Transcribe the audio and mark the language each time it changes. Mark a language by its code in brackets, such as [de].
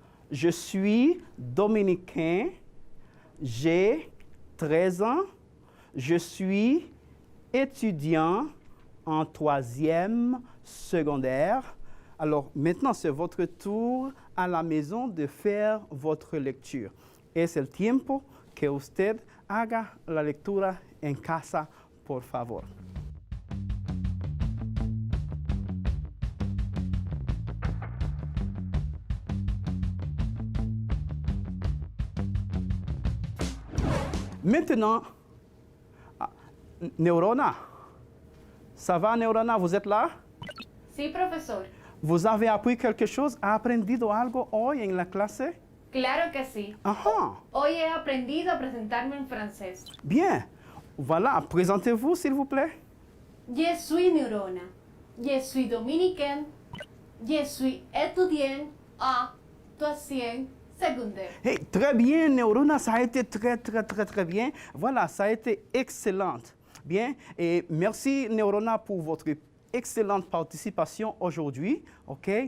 [fr] Je suis dominicain. J'ai 13 ans. je suis étudiant en 3e secondaire. Alors maintenant, c'est votre tour à la maison de faire votre lecture. [es] Es el tiempo que usted haga la lectura en casa, por favor. [fr] Maintenant, Neurona, ça va Neurona, vous êtes là? [es] Sí, profesor. [fr] ¿Vous avez appris quelque chose? [es] ¿Ha aprendido algo hoy en la clase? Claro que sí. Ajá, Hoy he aprendido a presentarme en francés. [fr] bien. Voilà, présentez-vous s'il vous plaît. Je suis Neurona. Je suis dominicaine. Je suis étudiant en 3e secondaire. Hey, très bien, Neurona, ça a été très bien. Voilà, ça a été excellent. Bien, et merci Neurona pour votre excellente participation aujourd'hui. OK?